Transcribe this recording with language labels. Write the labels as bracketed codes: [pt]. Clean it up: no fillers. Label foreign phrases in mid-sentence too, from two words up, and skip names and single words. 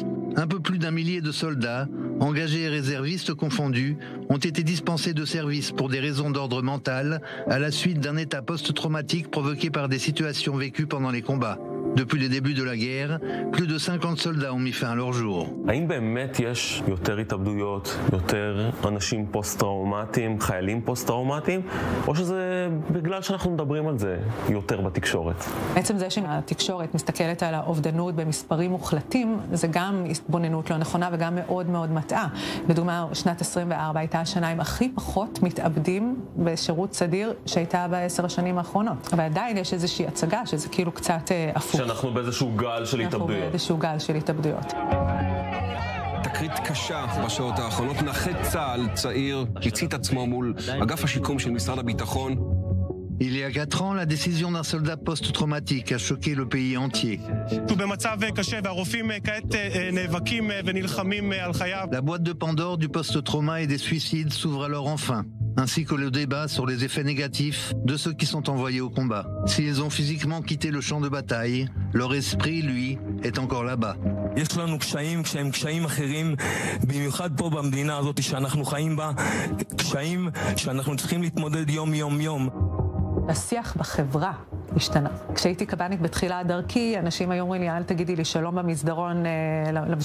[fr] Un peu plus d'1 millier de soldats, engagés et réservistes confondus, ont été dispensés de service pour des raisons d'ordre mental à la suite d'un état post-traumatique provoqué par des situations vécues pendant les combats. Depuis le début de la guerre, plus de 50 soldats ont mis fin à leur jour. [he] האם באמת יש יותר התאבדויות, יותר אנשים פוסט-טראומטיים, חיילים פוסט-טראומטיים, או שזה בגלל שאנחנו מדברים על זה יותר בתקשורת? בעצם זה שהתקשורת מסתכלת על האובדנות במספרים מוחלטים, זה גם התבוננות לא נכונה וגם מאוד מאוד מטעה. לדוגמה, שנת 24 הייתה השנה עם הכי פחות מתאבדים בשירות סדיר שהייתה ב10 השנים האחרונות. אבל עדיין יש איזושהי הצגה שזה כאילו קצת הפוך. שאנחנו באיזשהו גל של התאבדויות. אנחנו באיזשהו גל של התאבדויות. תקרית קשה בשעות האחרונות. נכה צה"ל צעיר הצית עצמו מול אגף השיקום של משרד הביטחון. [fr] Il y a 4 ans, la décision d'un soldat post-traumatique a choqué le pays entier. La boîte de Pandore du post-trauma et des suicides s'ouvre alors enfin, ainsi que le débat sur les effets négatifs de ceux qui sont envoyés au combat. S'ils ont physiquement quitté le champ de bataille, leur esprit, lui, est encore là-bas. [he] יש לנו קשיים כשהם קשיים אחרים, במיוחד פה במדינה הזאת שאנחנו חיים בה, קשיים שאנחנו צריכים להתמודד יום. השיח בחברה השתנה. כשהייתי קב"נית בתחילת דרכי, אנשים היו אומרים לי, אל תגידי לי שלום במסדרון למטופלים